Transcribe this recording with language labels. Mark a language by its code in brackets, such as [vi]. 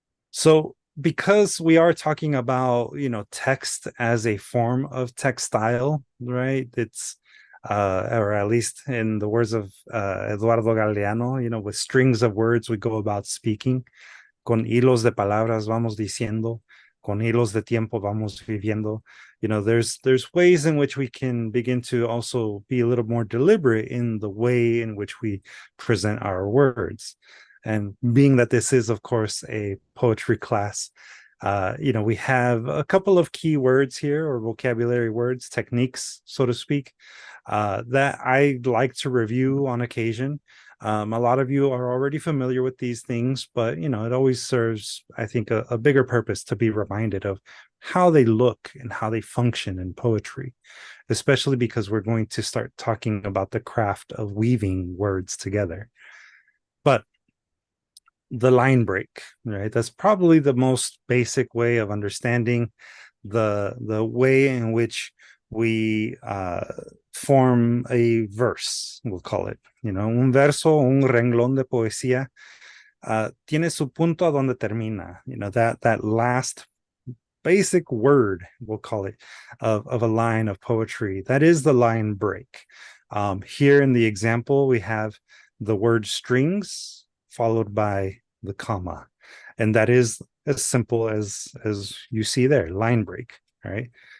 [en] So because we are talking about text as a form of textile, right? It's or at least in the words of Eduardo Galeano, with strings of words we go about speaking. [es] Con hilos de palabras vamos diciendo, con hilos de tiempo vamos viviendo. [en] There's ways in which we can begin to also be a little more deliberate in the way in which we present our words. And being that this is, of course, a poetry class, we have a couple of key words here, or vocabulary words, techniques, so to speak, that I like to review on occasion. A lot of you are already familiar with these things, but it always serves, I think, a bigger purpose to be reminded of how they look and how they function in poetry, especially because we're going to start talking about the craft of weaving words together. But the line break, right? That's probably the most basic way of understanding the way in which we form a verse, we'll call it. [es] Un verso, un renglón de poesía tiene su punto a donde termina. [en] That last basic word, we'll call it, of a line of poetry. That is the line break. Here in the example, we have the word strings followed by the comma. And that is as simple as you see there, line break, right?